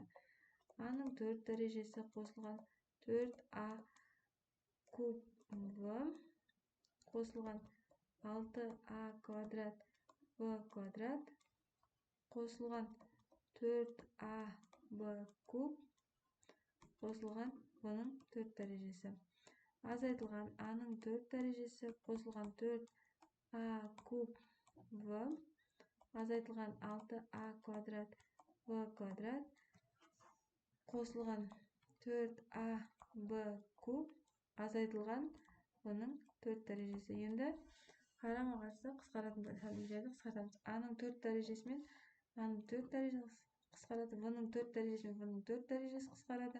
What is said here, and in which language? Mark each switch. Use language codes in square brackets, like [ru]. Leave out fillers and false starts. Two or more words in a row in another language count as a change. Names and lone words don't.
[kk] А-ның 4 дәрежесі қосылған 4а куб в қосылған 6а квадрат в квадрат қосылған 4а б куб қосылған в-ның 4 дәрежесі. Азайтылған а-ның 4 дәрежесі қосылған 4 а куб в азайтылған 6а квадрат в квадрат қосылған 4а б куб азайтылған оның 4 дәрежесі. Енді қарама қарсы қысқаратын фамилияны қысқартамыз. А-ның 4 дәрежесі мен А-ның 4 дәрежесі қысқарады, В-ның 4 дәрежесі мен В-ның 4 дәрежесі қысқарады.